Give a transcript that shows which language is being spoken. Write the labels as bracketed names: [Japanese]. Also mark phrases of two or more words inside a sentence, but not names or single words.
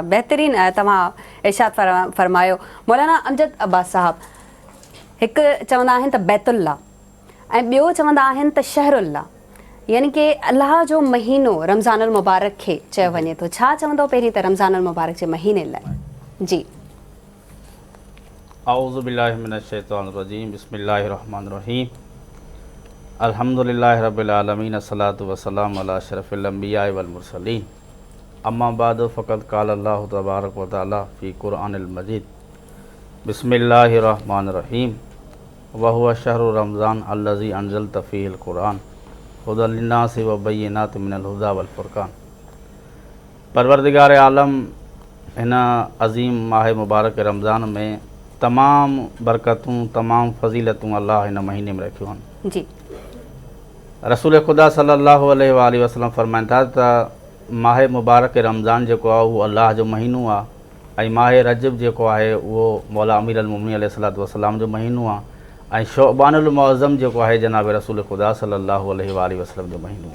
[Sindhi] बहितरीन तव्हां इरशाद फरमायो। मौलाना अमजद अब्बास साहब, हिकु चवंदा आहिनि त बैतुल्ला ऐं ॿियो चवंदा आहिनि त शहरुल्ला, यानी कि अल्लाह जो महीनो रमज़ानुल मुबारक खे चयो वञे थो। छा चवंदो पहिरीं त रमज़ानुल मुबारक जे महीने लाइ? जी [Arabic] أعوذ بالله من الشيطان الرجيم، بسم الله الرحمن الرحيم، الحمد لله رب العالمين، الصلاة والسلام على أشرف الأنبياء والمرسلين، أما بعد فقد قال الله تبارك وتعالى في القرآن المجيد، بسم الله الرحمن الرحيم، وهو شهر رمضان الذي أنزلت فيه القرآن هدى للناس وبينات من الهدى والفرقان. [Sindhi] परवरदिगार आलम हिन अज़ीम माह मुबारक रमज़ान में तमामु बरकतूं, तमामु फ़ज़ीलतूं अल्लाह हिन महीने में रखियूं आहिनि। जी रसूल ख़ुदा [Arabic] صلى الله عليه وسلم [Sindhi] फ़रमाइनि था त माह मुबारक रमज़ान जेको आहे उहो अल्लाह जो महीनो आहे ऐं माह रजब जेको आहे उहो मौला अमीर अल मोमिनीन [Arabic] عليه الصلاة والسلام [Sindhi] जो महीनो आहे ऐं शोबानुल मुअज़्ज़म जेको आहे जनाब रसूल ख़ुदा [Arabic] صلى الله عليه وسلم [Sindhi] जो महीनो आहे।